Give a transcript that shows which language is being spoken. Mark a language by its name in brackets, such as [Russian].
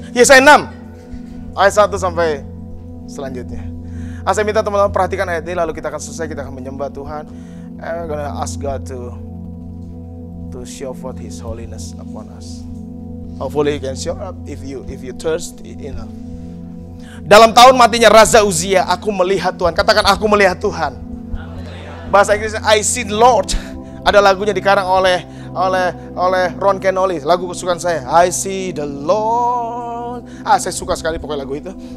[Indonesian] Yesaya 6 ayat 1 sampai selanjutnya. Saya minta teman-teman perhatikan ayat ini, lalu kita akan selesai, kita akan menyembah Tuhan. [English] I'm gonna ask God to show forth His holiness upon us. Hopefully He can show up if you thirst enough. [Indonesian] Dalam tahun matinya Raja Uzia, aku melihat Tuhan. Katakan aku melihat Tuhan. Bahasa Inggrisnya [English] I see the Lord. [Indonesian] Ada lagunya dikarang oleh Ron Kenoly, lagu kesukaan saya. [English] I see the Lord. [Indonesian] Saya suka sekali pokoknya lagu itu.